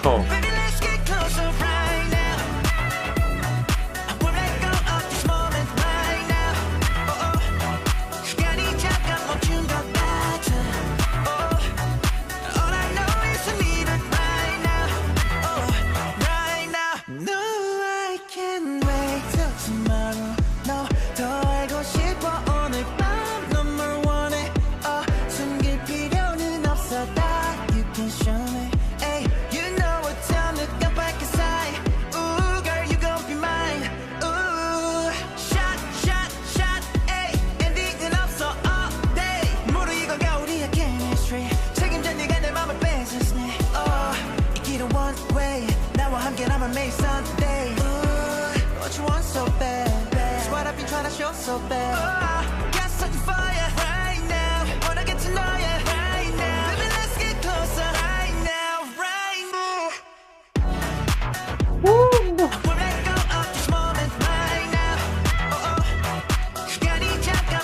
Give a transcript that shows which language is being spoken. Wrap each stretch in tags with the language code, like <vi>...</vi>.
<en>Baby, let's get closer right now. I won't let go of this moment right now. Oh, oh.</en> <ko>시간이 잠깐 멈춘 것 같아.</ko> <en>Oh, all I know is I need it right now. Oh, right now. No, I can't wait till tomorrow.</en> <ko>No, 더 알고 싶어 오늘 밤 너무 원해. 숨길 필요는 없어 다</ko> <en>you can show me. Ay, you know what time to come back inside. Ooh, girl, you gon' be mine. Ooh, shot, shot, shot. Ay, ending은</en> <ko>없어</ko> <en>all day.</en> <ko>무르익어가 우리의 chemistry. 책임져 네가 내 맘을 뺏었네. 이 길은</ko> <en>one way.</en> <ko>나와 함께라면 매일 Sunday.</ko> <en>Ooh, what you want so bad, bad. It's what I've been trying to show so bad. Got something for you right now. Wanna get to know you right now. Baby, let's get closer right now, right now. Won't let go of this moment right now. Oh, oh.</en> <ko>시간이 잠깐</ko>